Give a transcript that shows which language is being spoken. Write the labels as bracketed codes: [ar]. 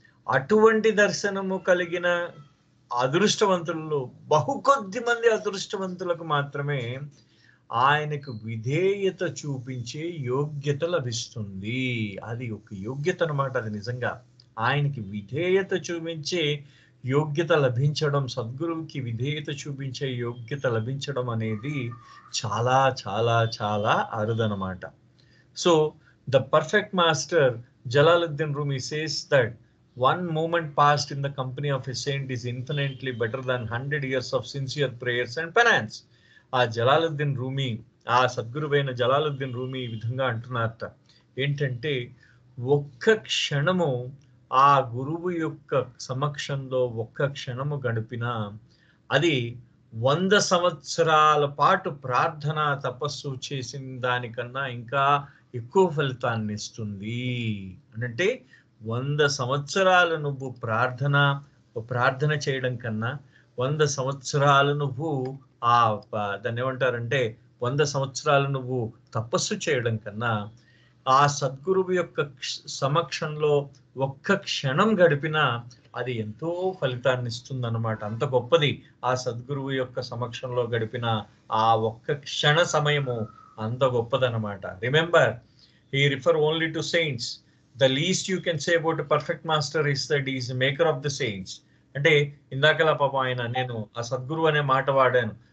[te] అటువంటి దర్శనము కలిగిన అదృష్టవంతుల్లో బహు కొద్ది మంది అదృష్టవంతులకు మాత్రమే ఆయనకు విధేయత చూపించే యోగ్యత లభిస్తుంది. అది ఒక యోగ్యత అనమాట. అది నిజంగా ఆయనకి విధేయత చూపించే యోగ్యత లభించడం, సద్గురువుకి విధేయత చూపించే యోగ్యత లభించడం అనేది చాలా చాలా చాలా అరుదనమాట. [en] So the perfect master Jalaluddin Rumi says that one moment passed in the company of a saint is infinitely better than 100 years of sincere prayers and penance. [te] ఆ జలాలుద్దీన్ రూమీ, ఆ సద్గురువైన జలాలుద్దీన్ రూమీ ఈ విధంగా అంటున్నారట. ఏంటంటే, ఒక్క క్షణము ఆ గురువు యొక్క సమక్షంలో ఒక్క క్షణము గడిపినా అది 100 సంవత్సరాల పాటు ప్రార్థన తపస్సు చేసిన దానికన్నా ఇంకా ఎక్కువ ఫలితాన్ని ఇస్తుంది. అంటే 100 సంవత్సరాలు నువ్వు ప్రార్థన చేయడం కన్నా, 100 సంవత్సరాలు నువ్వు దాన్ని ఏమంటారంటే 100 సంవత్సరాలు నువ్వు తపస్సు చేయడం కన్నా, ఆ సద్గురువు యొక్క సమక్షంలో ఒక్క క్షణం గడిపినా అది ఎంతో ఫలితాన్ని ఇస్తుంది అన్నమాట. అంత గొప్పది ఆ సద్గురువు యొక్క సమక్షంలో గడిపిన ఆ ఒక్క క్షణ సమయము, అంత గొప్పదన్నమాట. [en] Remember, he refer only to saints. The least you can say about a perfect master is that he is the maker of the saints. [te] అంటే ఇందాకలా పాపం ఆయన, నేను ఆ సద్గురు అనే మాట వాడాను.